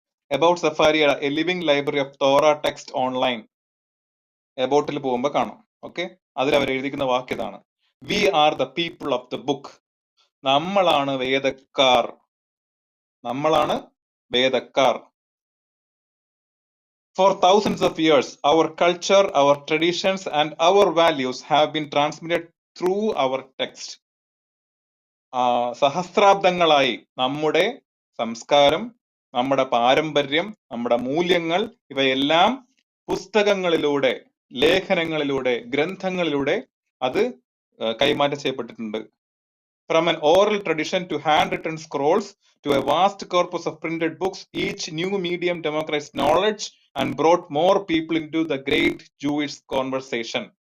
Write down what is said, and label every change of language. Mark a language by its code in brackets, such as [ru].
[ml] About സെഫാരിയ, [en] a living library of Torah text online, [ml] എബൌട്ടിൽ പോകുമ്പോൾ കാണും. Okay, അതിൽ അവർ എഴുതിക്കുന്ന വാക്ക് ഇതാണ്: [en] We are the people of the book. [ml] നമ്മളാണ് വേദക്കാർ, നമ്മളാണ് വേദക്കാർ. [en] For thousands of years, our culture, our traditions and our values have been transmitted through our text. [ml] സഹസ്രാബ്ദങ്ങളായി നമ്മുടെ സംസ്കാരം, നമ്മുടെ പാരമ്പര്യം, നമ്മുടെ മൂല്യങ്ങൾ ഇവയെല്ലാം പുസ്തകങ്ങളിലൂടെ, ലേഖനങ്ങളിലൂടെ, ഗ്രന്ഥങ്ങളിലൂടെ അത് കൈമാറ്റം ചെയ്യപ്പെട്ടിട്ടുണ്ട്. [en] From an oral tradition to handwritten scrolls to a vast corpus of printed books, each new medium democratized knowledge and brought more people into the great Jewish conversation.